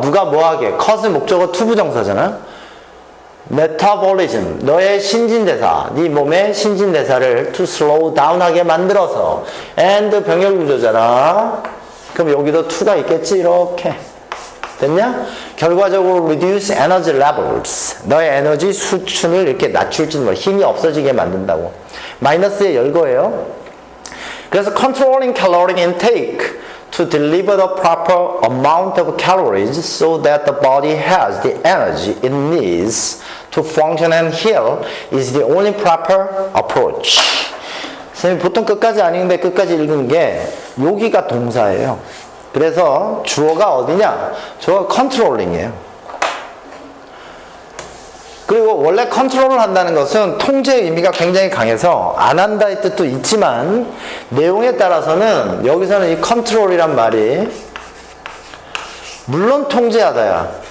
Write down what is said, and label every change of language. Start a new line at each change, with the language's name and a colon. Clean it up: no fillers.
Korean: 누가 뭐하게, cause 목적어 투부정사잖아요. metabolism, 너의 신진대사, 네 몸의 신진대사를
English: to slow down
Korean: 하게 만들어서, and 병렬구조잖아. 그럼 여기도 to가 있겠지, 이렇게. 됐냐? 결과적으로
English: reduce energy levels,
Korean: 너의 에너지 수준을 이렇게 낮출지는 몰라. 힘이 없어지게 만든다고. 마이너스에 열 거예요.
English: 그래서 controlling caloric intake to deliver the proper amount of calories so that the body has the energy it needs to function and heal is the only proper approach.
Korean: 선생님 보통 끝까지 아닌데 끝까지 읽은 게 여기가 동사예요. 그래서 주어가 어디냐? 주어가 controlling이에요. 그리고 원래 컨트롤을 한다는 것은 통제의 의미가 굉장히 강해서 안 한다의 뜻도 있지만 내용에 따라서는 여기서는 이 컨트롤이란 말이 물론 통제하다야.